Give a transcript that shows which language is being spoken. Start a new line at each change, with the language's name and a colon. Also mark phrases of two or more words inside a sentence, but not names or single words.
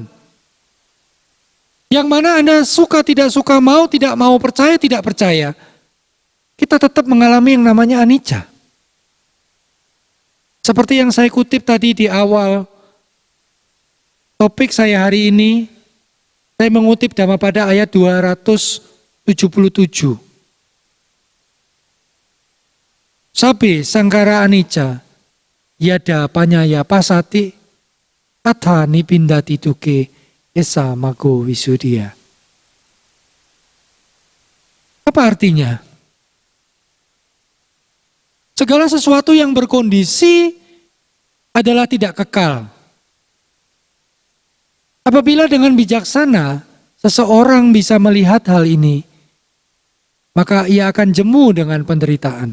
Indonesian: Yang mana Anda suka tidak suka, mau tidak mau, percaya tidak percaya, kita tetap mengalami yang namanya anicca. Seperti yang saya kutip tadi di awal topik saya hari ini, saya mengutip Dhammapada ayat 277.
Pali: Sabe sangkara anicca, yada panyaya pasati, atha nipindati duke, esa mago wisudia.
Indonesian: Apa artinya? Segala sesuatu yang berkondisi adalah tidak kekal. Apabila dengan bijaksana seseorang bisa melihat hal ini, maka ia akan jemu dengan penderitaan.